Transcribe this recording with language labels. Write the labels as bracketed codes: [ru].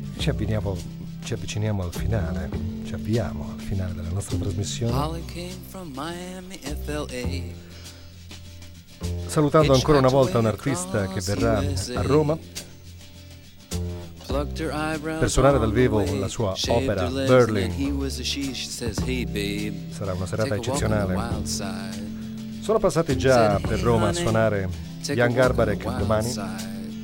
[it] Ci avviciniamo al finale, ci avviamo al finale della nostra trasmissione. [en] Holly came from Miami, FLA. [it] Salutando ancora una volta un artista che verrà a Roma per suonare dal vivo la sua opera Berlin. Sarà una serata eccezionale. Sono passati già per Roma a suonare Jan Garbarek domani.